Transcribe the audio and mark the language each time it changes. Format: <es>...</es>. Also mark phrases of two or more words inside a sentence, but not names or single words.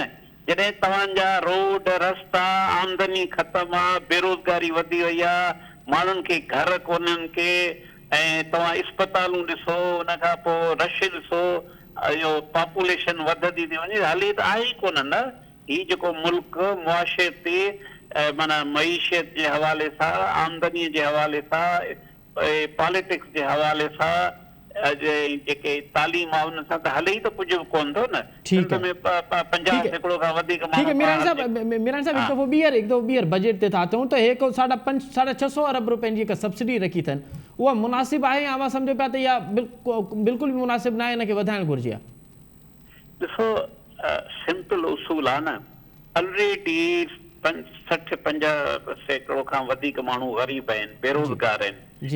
<sd>जॾहिं तव्हांजा रोड रस्ता, आमदनी ख़तम आहे, बेरोज़गारी वधी वई आहे, माण्हुनि खे घर कोन्हनि के, ऐं तव्हां इस्पतालूं ॾिसो, उन खां पोइ रश ॾिसो, इहो पॉपुलेशन वधंदी थी वञे, हले त आहे ई कोन न। हीउ जेको मुल्क मुआशरती माना मईशत जे हवाले सां, आमदनीअ जे हवाले सां, पॉलिटिक्स जे हवाले सां, जेके तालीम आहे उन सां त हले ई त कुझु बि कोन थो न।</sd> <ur>ٹھیک ہے.</ur> <sd>50% खां वधीक</sd> <ur>ٹھیک ہے میران صاحب,</ur> <sd>हिकु दफ़ो ॿीहर बजट ते था अचूं त हे को 650 अरब रुपयनि जी हिकु सब्सिडी रखी अथनि, उहा मुनासिबु आहे या मां सम्झो पिया त इहा बिल्कुलु बि मुनासिबु न आहे, हिनखे वधाइणु घुरिजे? ॾिसो, सिंपल उसूल आहे न। ऑलरेडी 60-50% खां वधीक माण्हू ग़रीब आहिनि, बेरोज़गार आहिनि।</sd>